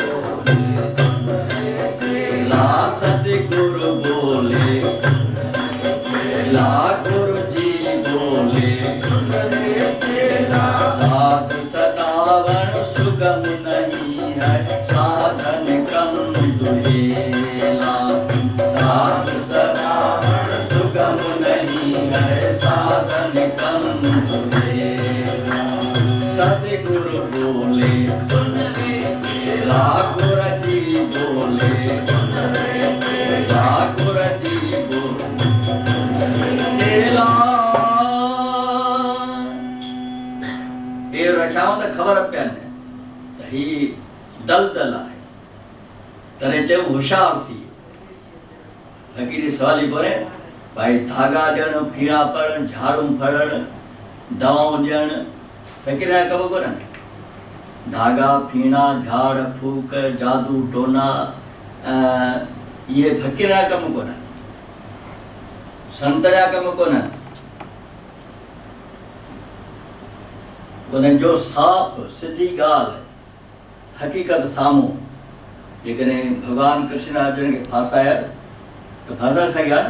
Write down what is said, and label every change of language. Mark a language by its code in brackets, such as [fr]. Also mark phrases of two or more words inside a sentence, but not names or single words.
[hi] चेला सतगुरु बोले चेला गुरु जी बोले साध सदावन सुगम नहीं है साधन कम दुहेला साध सदावन सुगम नहीं है साधन कम सतगुरु बोले सुन रे चेला गुर जी बोले सुन रे चेला गुर जी बोले चेला [sd] पेर रखियाऊं त ख़बर पियनि त ही दलदल आहे तॾहिं चयो होशियार थी फ़क़ीर सवाली कोन्हे भाई धागा ॾियणु फीणा पढ़णु झाड़ू फड़णु दवाऊं ॾियणु फ़क़ीर ख़बर कोन्हे धागा फीणा झाड़ फूक जादू टोना ये फकीर जा कम कोन, संत जा कम कोन। उन्हनि जो साफ़ सिधी ॻाल्हि हक़ीक़त साम्हूं जेकॾहिं भॻवानु कृष्ण अर्जुन खे फासाया त फासाए सघिया न।